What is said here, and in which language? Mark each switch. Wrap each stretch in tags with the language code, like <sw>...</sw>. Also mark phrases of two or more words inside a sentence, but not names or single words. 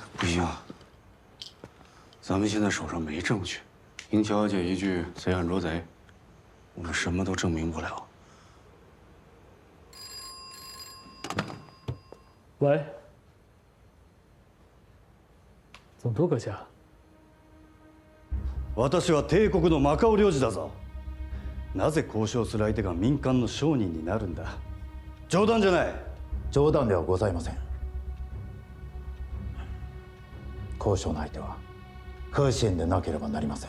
<zh>不行，咱们现在手上没证据，赢乔小姐一句“贼喊捉贼”，我们什么都证明不了。喂，总督阁下。</zh> <ja>私は帝国のマカオ領事だぞ。なぜ交渉する相手が民間の商人になるんだ。冗談じゃない。冗談ではございません。交渉の相手は和信でなければなりません。</ja>